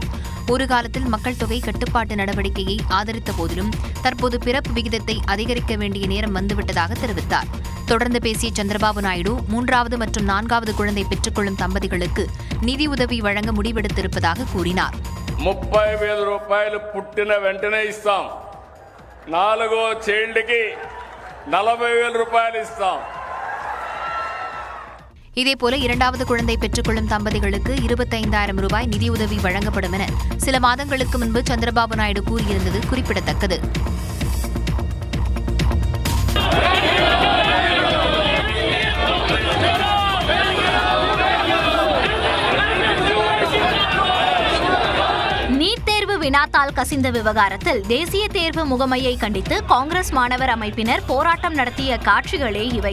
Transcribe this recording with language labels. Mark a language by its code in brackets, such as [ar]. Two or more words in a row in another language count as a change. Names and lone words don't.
[ta] ஒரு காலத்தில் மக்கள் தொகை கட்டுப்பாட்டு நடவடிக்கையை ஆதரித்த போதிலும் தற்போது பிறப்பு விகிதத்தை அதிகரிக்க வேண்டிய நேரம் வந்துவிட்டதாக தெரிவித்தார். தொடர்ந்து பேசிய சந்திரபாபு நாயுடு 3வது மற்றும் 4வது குழந்தை பெற்றுக்கொள்ளும் தம்பதிகளுக்கு நிதியுதவி வழங்க முடிவெடுத்திருப்பதாக கூறினார். [te] 30,000 రూపాయలు పుట్టిన వెంటనే ఇస్తాం. 4వ చైల్డ్కి 40,000 రూపాయలు ఇస్తాం. [ta] இதேபோல 2வது குழந்தை பெற்றுக்கொள்ளும் தம்பதிகளுக்கு 25,000 ரூபாய் நிதியுதவி வழங்கப்படும் என சில மாதங்களுக்கு முன்பு சந்திரபாபு நாயுடு கூறியிருந்தது குறிப்பிடத்தக்கது. வினாத்தாள் கசிந்த விவகாரத்தில் தேசிய தேர்வு முகமையை கண்டித்து காங்கிரஸ் மாணவர் அமைப்பினர் போராட்டம் நடத்திய காட்சிகளே இவை.